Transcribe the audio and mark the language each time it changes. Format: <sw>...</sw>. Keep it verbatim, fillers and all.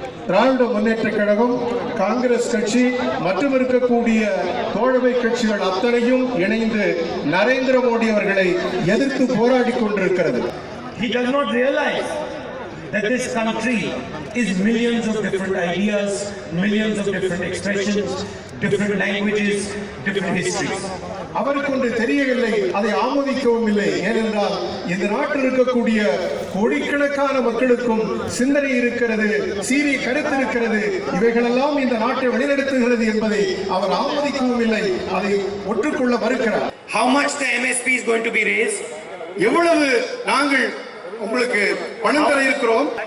<ta>திராவிட முன்னேற்ற கழகம், காங்கிரஸ் கட்சி மற்றும் இருக்கக்கூடிய தோழமை கட்சிகள் அத்தனையும் இணைந்து நரேந்திர மோடி அவர்களை எதிர்த்து போராடி கொண்டிருக்கிறது.</ta> <en>He does not realize that this country is millions of different ideas, millions of different expressions, different languages, different histories.</en> <ta>அவருக்கு ஒன்று தெரியவில்லை, அதை ஆமோதிக்கவும் இல்லை. ஏனென்றால் இந்த நாட்டில் இருக்கக்கூடிய கோடிக்கணக்கான மக்களுக்கும் சிந்தனை இருக்கிறது, சீரிய கருத்து இருக்கிறது. இவைகளெல்லாம் இந்த நாட்டை வழிநடத்துகிறது என்பதை அவர் ஆமோதிக்கவும் இல்லை, அதை ஒற்றுக்கொள்ள மறுக்கிறார்.</ta> <en>How much the M S P is going to be raised?</en> <ta>எவ்வளவு நாங்கள் உங்களுக்கு பணம் தர இருக்கிறோம்?</ta>